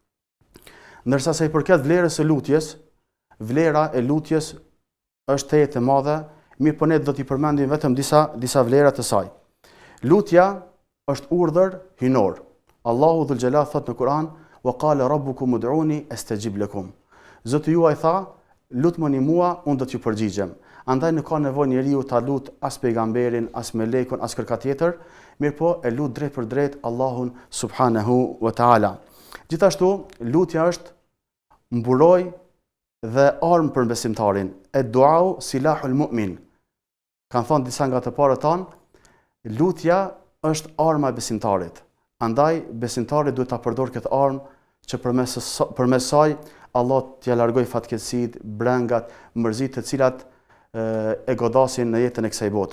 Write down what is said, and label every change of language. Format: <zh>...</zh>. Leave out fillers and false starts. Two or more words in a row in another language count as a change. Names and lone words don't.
<sq>Ndërsa sa i përket vlerës së lutjes, vlera e lutjes është tejet e madhe, mirë po ne do t'i përmendim vetëm disa vlera të saj. Lutja është urdhër hynor. Allahu</sq> <ar>ذو الجلال</ar> <sq>thot në Kur'an:</sq> <ar>"وقال ربكم ادعوني أستجب لكم."</ar> <sq>Zoti juaj tha: "Lutmoni mua, unë do t'ju përgjigjem." Andaj nuk ka nevojë njeriu ta lut as pejgamberin, as melekun, as kërka tjetër, mirë po e lut drejt për drejt Allahun</sq> <ar>سبحانه وتعالى.</ar> <sq>Gjithashtu, lutja është mburoj dhe armë për besimtarin.</sq> <ar>الدعاء سلاح المؤمن.</ar> <sq>Kan thënë disa nga të parët tanë, lutja është arma e besimtarit. Andaj besimtari duhet ta përdorë këtë armë që përmes saj Allah t'ia largoj fatkeqësitë, brengat, mërzitë të cilat e godasin në jetën e kësaj bote.</sq>